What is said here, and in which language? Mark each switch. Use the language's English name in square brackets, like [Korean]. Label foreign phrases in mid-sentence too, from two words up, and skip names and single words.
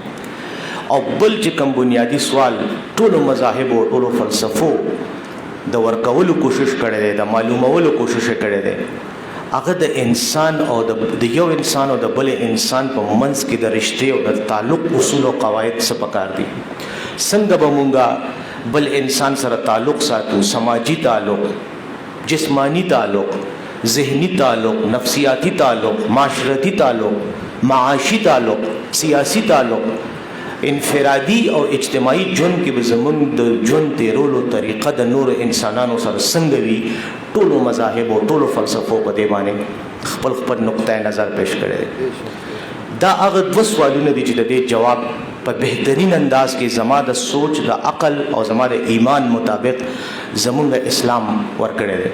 [Pashto] او بل چې کوم بنیادي سوال ټولو مذاهبو او ټولو فلسفو د ورکولو کوشش کړی دی، د معلومولو کوشش کړی دی، هغه د انسان او د یو انسان او د بل انسان په منځ کې د رشتې او د تعلق اصول او قواعد څه پکار دي. څنګه به مونږه بل انسان سره تعلق ساتو؟ سماجی تعلق، جسمانی تعلق، ذهنی تعلق، نفسیاتی تعلق، معاشرتی تعلق، معاشی تعلق، سیاسی تعلق، انفرادي او اجتماعي ژوند کې به زمونږ د ژوند تیرولو طریقه د نور انسانانو سره څنګه وي ټولو مذاهب او ټولو فلسفو په دې باندې خپل خپل نقطه نظر پیش کړی دی. دا هغه دوه سوالونه دي چې د دې جواب په بهترین انداز کې زما د سوچ د عقل او زما د ایمان مطابق زمونږ اسلام ورکړی دی.